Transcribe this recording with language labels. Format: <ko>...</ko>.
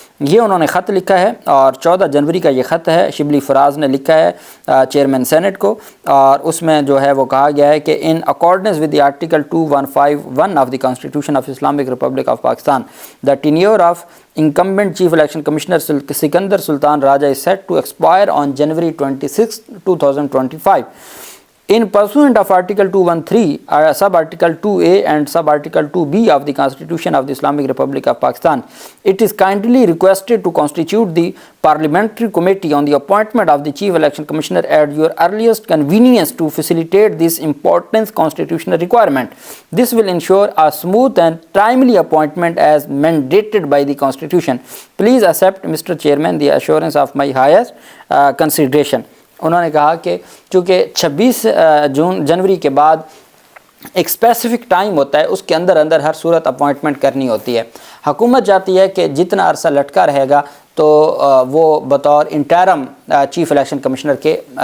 <ur>یہ انہوں نے خط لکھا ہے، اور 14 جنوری کا یہ خط ہے، شبلی فراز نے لکھا ہے چیئرمین سینٹ کو، اور اس میں جو ہے وہ کہا گیا ہے کہ</ur> <en>In accordance with the article 2151 of the constitution of Islamic Republic of Pakistan, the tenure of incumbent chief election commissioner Sikandar Sultan Raja is set to expire on January 26, 2025. In pursuant of Article 213, Sub-Article 2A and Sub-Article 2B of the Constitution of the Islamic Republic of Pakistan, it is kindly requested to constitute the Parliamentary Committee on the appointment of the Chief Election Commissioner at your earliest convenience to facilitate this important constitutional requirement. This will ensure a smooth and timely appointment as mandated by the Constitution. Please accept, Mr. Chairman, the assurance of my highest consideration.</en> <ur>انہوں نے کہا کہ چونکہ 26 جنوری کے بعد ایک specific time ہوتا ہے، اس کے اندر ہر صورت اپوائنٹمنٹ کرنی ہوتی ہے۔ حکومت چاہتی ہے کہ جتنا عرصہ لٹکا رہے گا تو وہ بطور انٹرم چیف الیکشن کمشنر کے</ur>